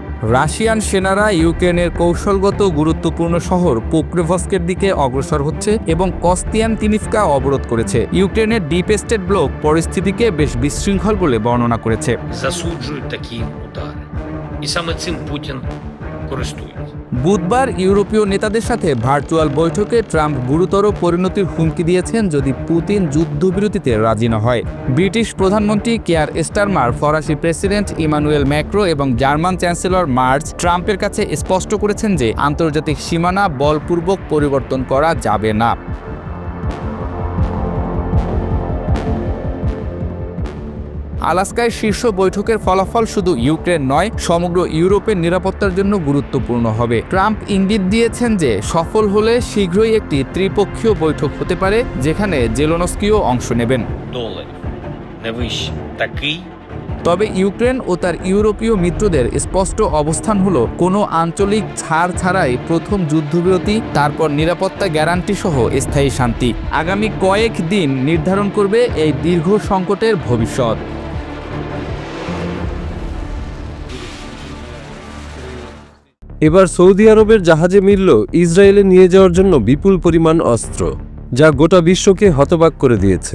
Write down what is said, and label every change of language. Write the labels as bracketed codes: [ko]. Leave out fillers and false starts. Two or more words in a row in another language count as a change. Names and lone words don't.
[bn] রাশিয়ান সেনারা ইউক্রেনের কৌশলগত গুরুত্বপূর্ণ শহর পোক্রেভস্কের দিকে অগ্রসর হচ্ছে এবং কস্তিয়ানতিনিভকা অবরোধ করেছে। ইউক্রেনের ডিপ স্টেট ব্লক পরিস্থিতিকে বেশ বিশৃঙ্খল বলে বর্ণনা করেছে। [uk] Засуджують такі удари. І саме цим Путін користується. [bn] বুধবার ইউরোপীয় নেতাদের সাথে ভার্চুয়াল বৈঠকে ট্রাম্প গুরুতর পরিণতির হুমকি দিয়েছেন যদি পুতিন যুদ্ধবিরতিতে রাজি না হয়। ব্রিটিশ প্রধানমন্ত্রী কেয়ার স্টারমার, ফরাসি প্রেসিডেন্ট ইমানুয়েল ম্যাক্রো এবং জার্মান চ্যান্সেলর মার্জ ট্রাম্পের কাছে স্পষ্ট করেছেন যে আন্তর্জাতিক সীমানা বলপূর্বক পরিবর্তন করা যাবে না। আলাস্কায় শীর্ষ বৈঠকের ফলাফল শুধু ইউক্রেন নয়, সমগ্র ইউরোপের নিরাপত্তার জন্য গুরুত্বপূর্ণ হবে। ট্রাম্প ইঙ্গিত দিয়েছেন যে সফল হলে শীঘ্রই একটি ত্রিপক্ষীয় বৈঠক হতে পারে, যেখানে জেলেনস্কিও অংশ নেবেন। $, [uk] не вище. Такий [bn] তবে ইউক্রেন ও তার ইউরোপীয় মিত্রদের স্পষ্ট অবস্থান হলো কোনো আঞ্চলিক ছাড় ছাড়াই প্রথম যুদ্ধবিরতি, তারপর নিরাপত্তা গ্যারান্টি সহ স্থায়ী শান্তি। আগামী কয়েক দিন নির্ধারণ করবে এই দীর্ঘ সংকটের ভবিষ্যৎ। এবার সৌদি আরবের জাহাজে মিলল ইসরায়েলে নিয়ে যাওয়ার জন্য বিপুল পরিমাণ অস্ত্র, যা গোটা বিশ্বকে হতবাক করে দিয়েছে।